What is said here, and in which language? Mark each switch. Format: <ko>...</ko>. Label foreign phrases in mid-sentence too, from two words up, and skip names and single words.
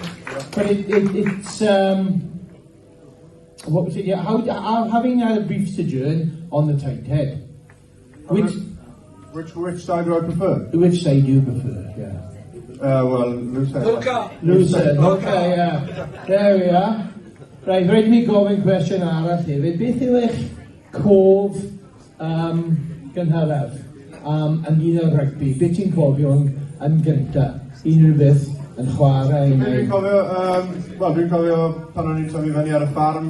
<en>But it's what was it? Yeah, having had a brief sojourn on the tight head. Which side do I prefer? Which side do you prefer? Yeah. Well, loose side. Loose side. Okay, yeah. There we are. Right,</en> <cy>rhaid mi gofyn cwestiwn arall hefyd. Beth yw eich cof gynhyraf yn un o'r rygbi? Beth ti'n cofio yn gyntaf? Unrhyw beth yn chwarae? Dwi'n cofio pan o'n i'n tyfu fyny ar y ffarm.</cy>